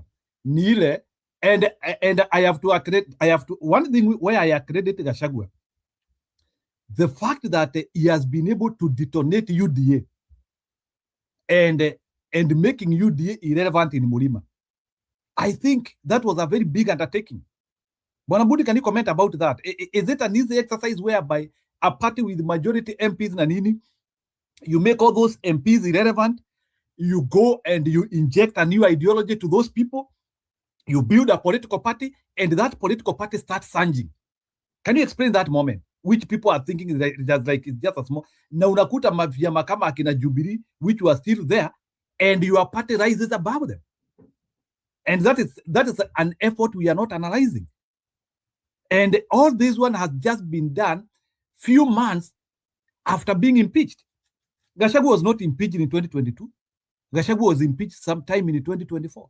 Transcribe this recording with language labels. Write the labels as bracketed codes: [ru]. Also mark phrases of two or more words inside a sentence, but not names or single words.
[en] Nile, and I have to one thing where I accredit Gachagua, the fact that he has been able to detonate UDA and making UDA irrelevant in Mlima. I think that was a very big undertaking. Bwana Budi, can you comment about that? Is it an easy exercise whereby a party with majority MPs [sw] na nini, [en] you make all those MPs irrelevant, you go and you inject a new ideology to those people, you build a political party, and that political party starts surging? Can you explain that moment? Which people are thinking that it's just a small. [sw] Na unakuta vyama kama akina Jubilee, [en] which were still there, and your party rises above them. And that is an effort we are not analyzing. And all this one has just been done few months after being impeached. Gachagua was not impeached in 2022. Gachagua was impeached sometime in 2024.